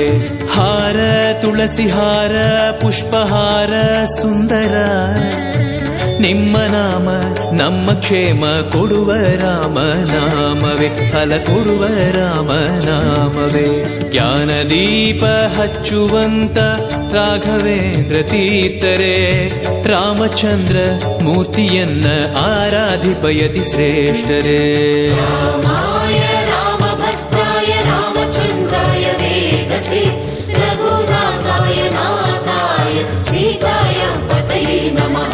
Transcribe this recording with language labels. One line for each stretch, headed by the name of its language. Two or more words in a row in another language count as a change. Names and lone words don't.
Kannada: ಹಾರ ತುಳಸಿ ಹಾರ ಪುಷ್ಪಹಾರ ಸುಂದರ, ನಿಮ್ಮ ನಾಮ ನಮ್ಮ ಕ್ಷೇಮ ಕೊಡುವ ರಾಮ ನಾಮವೇ. ಫಲ ಕೊಡುವ ರಾಮ ನಾಮವೇ. ಜ್ಞಾನದೀಪ ಹಚ್ಚುವಂತ ರಾಘವೇಂದ್ರ ತೀರ್ಥರೇ, ರಾಮಚಂದ್ರ ಮೂರ್ತಿಯನ್ನ ಆರಾಧಿಪಯತಿ ಶ್ರೇಷ್ಠರೇ.
Sanskrit: ರಾಮಾಯ ರಾಮಭದ್ರಾಯ ರಾಮಚಂದ್ರಾಯ ವೇದಸೇ ರಘುನಾಥಾಯ ನಾಥಾಯ ಸೀತಾಯ ಪತಯೇ ನಮಃ.